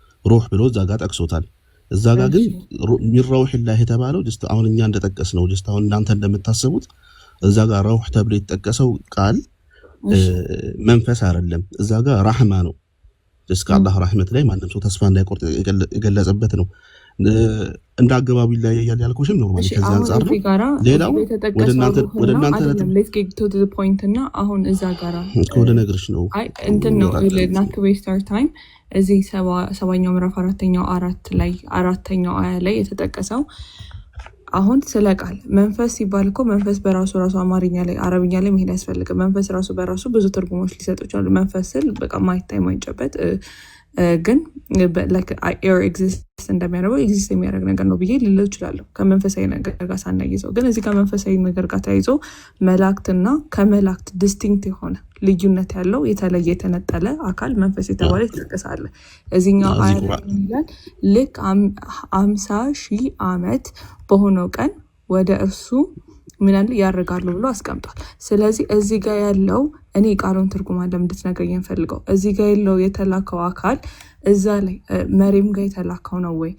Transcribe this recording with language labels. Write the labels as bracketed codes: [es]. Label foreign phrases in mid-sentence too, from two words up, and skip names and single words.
[am] ሩህ ብሎ እዛ ጋር ጠቅሶታል። እዛ ጋር ግን [ar] من روح الله [am] የተባለው ጀስት አሁን እኛ እንደጠቀስነው ጀስት አሁን እናንተ እንደምታስቡት እዛ ጋር ረውህ ተብሎ የተጠቀሰው ቃል መንፈስ አይደለም። እዛ ጋር ራህማ ነው። ጀስት ከአላህ ረህመት ላይ ማንም ሰው ተስፋ እንዳይቆርጥ የገለጸበት ነው። እንደ አገባቡ ይለያያል ያልኩሽም ኖርማሊ ከዚህ አንፃር ነው። ሌላው ወደ እናንተ [en] let's get to the point [am] እና አሁን እዛ ጋራ ወደ ነግርሽ ነው እንትን ነው [en] not to waste our time [am] እዚህ ሰባኛው ምዕራፍ አራተኛው አያ ላይ የተጠቀሰው አሁን ስለ ቃል መንፈስ ሲባል እኮ መንፈስ በራሱ አማርኛ ላይ አረብኛ ላይ መሄድ ያስፈልጋል። መንፈስ ራሱ በራሱ ብዙ ትርጉሞች ሊሰጡ ይችላሉ። መንፈስ ስል በቃ ማይታይ ማይጨበጥ ግን [en] like air exists [am] እንደሚያደርገው ኤግዚስት የሚያደርግ ነገር ነው ብዬ ልለው እችላለሁ ከመንፈሳዊ ነገር ጋር ሳናይዘው። ግን እዚህ ጋር መንፈሳዊ ነገር ጋር ተያይዞ መላእክትና ከመላእክት ዲስቲንክት የሆነ ልዩነት ያለው የተለየ የተነጠለ አካል መንፈስ የተባለ ይጠቀሳል። እዚህኛው አያት ልክ 50,000 ዓመት በሆነው ቀን ወደ እርሱ ምናል ያረጋሉ ብሎ አስቀምጧል። ስለዚህ እዚህ ጋር ያለው እኔ ቃሉን ትርጉም አለ እንድትነግረኝ እንፈልገው። እዚህ ጋር ያለው የተላከው አካል እዛ ላይ መሪም ጋር የተላከው ነው ወይ?